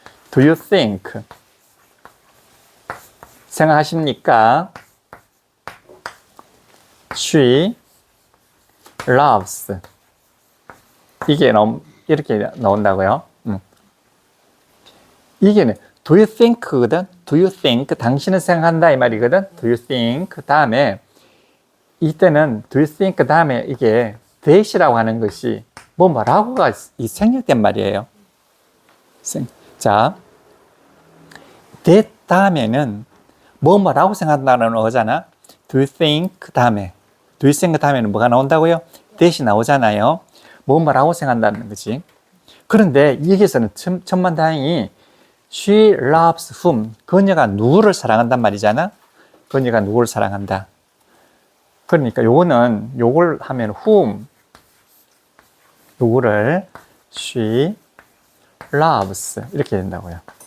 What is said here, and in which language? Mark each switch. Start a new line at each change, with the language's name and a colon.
English: Do you think?
Korean: 생각하십니까?
English: She loves.
Korean: 이게 이렇게 나온다고요.
English: 이게 do you think거든. Do you think?
Korean: 당신은 생각한다 이 말이거든.
English: Do you think?
Korean: 다음에 이때는
English: do you think
Korean: 다음에 이게 that이라고 하는 것이 뭐라고가 생략된 말이에요. 자, that 다음에는 뭐라고 생각한다는 거잖아.
English: Do you think
Korean: 다음에 do you think 다음에는 뭐가 나온다고요? that이 나오잖아요. 뭐라고 생각한다는 거지. 그런데 여기서는 천만다행히
English: she loves whom
Korean: 그녀가 누구를 사랑한단 말이잖아. 그녀가 누구를 사랑한다. 그러니까 요걸 하면 whom 누구를
English: she loves
Korean: 이렇게 된다고요.